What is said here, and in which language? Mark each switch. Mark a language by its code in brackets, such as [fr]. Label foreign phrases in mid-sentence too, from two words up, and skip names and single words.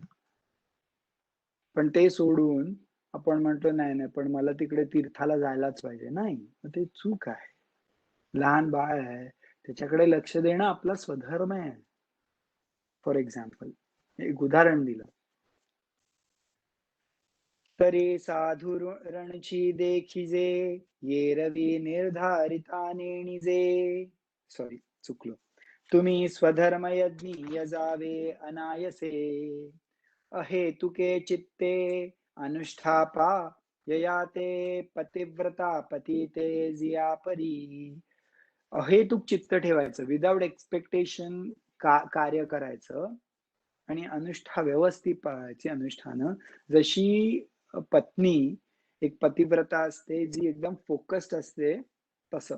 [mr] पण ते सोडून आपण म्हणतो, "नाही, नाही, पण मला तिकडे तीर्थाला जायलाच पाहिजे." नाही, मग ते चूक आहे. लहान बाळ आहे, त्याच्याकडे लक्ष देणं आपला स्वधर्म आहे. [en] For example, [mr] एक उदाहरण दिलं. "तरी साधु रणची देखिजे, येरवी निर्धारिता नेणिजे." सॉरी, चुकलो. "तुम्ही स्वधर्म यज्ञी यजावे अनायसे, अहेतुके चित्ते अनुष्ठापा ययाते पतिव्रता पतिते जिया परी." अहेतुक चित्त ठेवायचं, [en] without expectation [mr] कार्य करायचं आणि अनुष्ठा व्यवस्थित पाळायची अनुष्ठानं. जशी पत्नी एक पतिव्रता असते, जी एकदम फोकस्ड असते तसं.